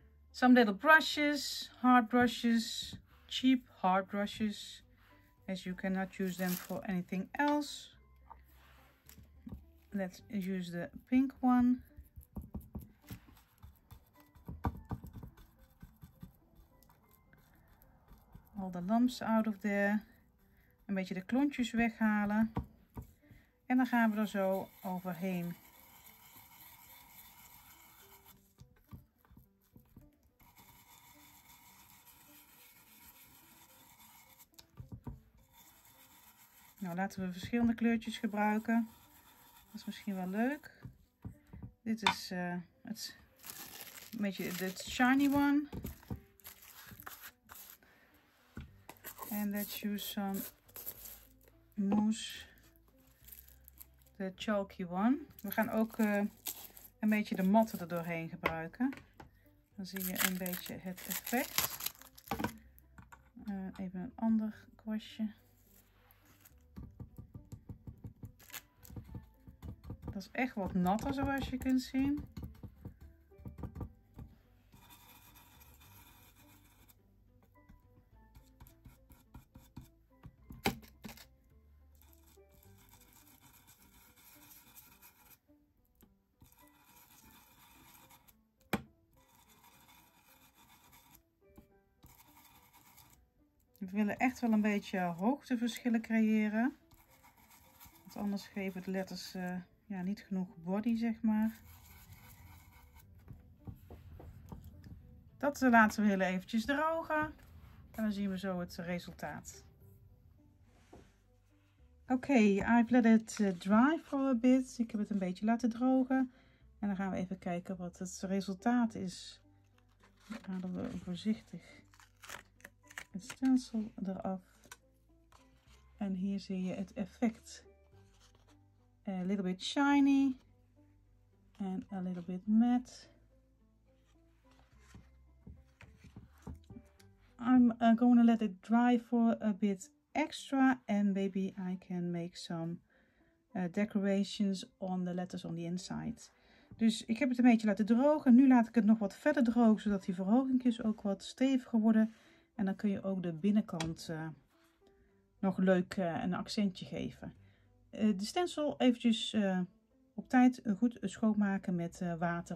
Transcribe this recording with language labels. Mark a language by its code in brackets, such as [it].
[en] Some little brushes, hard brushes, cheap hard brushes, as you cannot use them for anything else. Let's use the pink one. All the lumps out of there. [nl] Een beetje de klontjes weghalen. En dan gaan we er zo overheen. Nou, laten we verschillende kleurtjes gebruiken. Dat is misschien wel leuk. Dit is het een beetje de [en] shiny one. And let's use some mousse, de chalky one. [nl] We gaan ook een beetje de matte er doorheen gebruiken. Dan zie je een beetje het effect. Even een ander kwastje. Dat is echt wat natter, zoals je kunt zien. We willen echt wel een beetje hoogteverschillen creëren. Want anders geven de letters ja, niet genoeg body, zeg maar. Dat laten we heel eventjes drogen. En dan zien we zo het resultaat. [en] Oké, I've let it dry for a bit. [nl] Ik heb het een beetje laten drogen. En dan gaan we even kijken wat het resultaat is. Dan halen we voorzichtig het stencil eraf. En hier zie je het effect. [en] A little bit shiny and a little bit matte. I'm going to let it dry for a bit extra, and maybe I can make some decorations on the letters on the inside. [nl] Dus ik heb het een beetje laten drogen. Nu laat ik het nog wat verder drogen, zodat die verhogingjes ook wat steviger worden. En dan kun je ook de binnenkant nog leuk een accentje geven. De stencil eventjes op tijd goed schoonmaken met water.